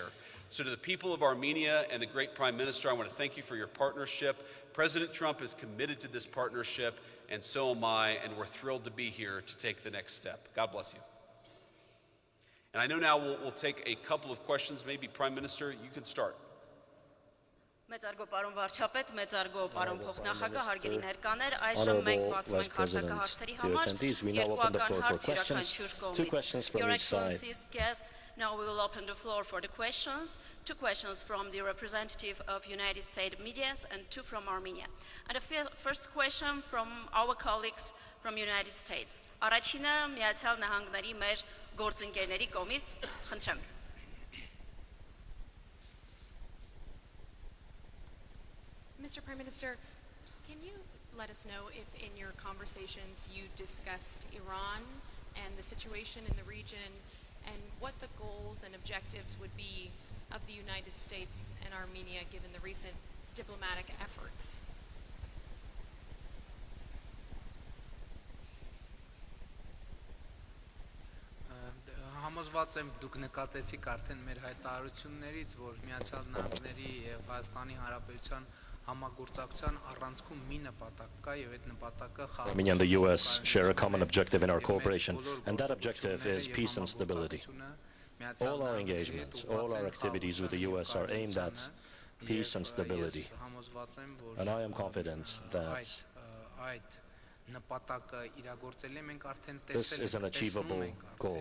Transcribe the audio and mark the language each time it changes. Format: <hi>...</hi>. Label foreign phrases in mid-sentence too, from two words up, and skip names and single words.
<en>So to the people of Armenia and the great Prime Minister, I want to thank you for your partnership. President Trump is committed to this partnership, and so am I, and we're thrilled to be here to take the next step. God bless you. And I know now we'll take a couple of questions. Maybe Prime Minister, you can start.</en> <hy>Մեծարգո պարոն վարչապետ, մեծարգո պարոն փոխնախագահ, հարգելի ներկաներ, այժմ մենք բացում ենք հարցակա հարցերի համար, երկուական հարց յուրաքանչյուր կողմից.</hy> <en>Your Excellency's guests, now we will open the floor for the questions. 2 questions from the representative of United States media and 2 from Armenia. And the first question from our colleagues from United States.</en> <hy>Առաջինը Միացյալ Նահանգների մեր գործընկերների կողմից, խնդրեմ.</hy> <en>Mr. Prime Minister, can you let us know if in your conversations you discussed Iran and the situation in the region and what the goals and objectives would be of the United States and Armenia given the recent diplomatic efforts?</en> <hy>Համոզված եմ դուք նկատեցիք արդեն մեր հայտարարություններից, որ Միացյալ Նահանգների եւ Հայաստանի Հանրապետության համագործակցության առանցքում մի նպատակ կա եւ այդ նպատակը</hy> <en>Armenia and the US share a common objective in our cooperation, and that objective is peace and stability. All our engagements, all our activities with the US are aimed at peace and stability. And I am confident that this is an achievable goal.</en>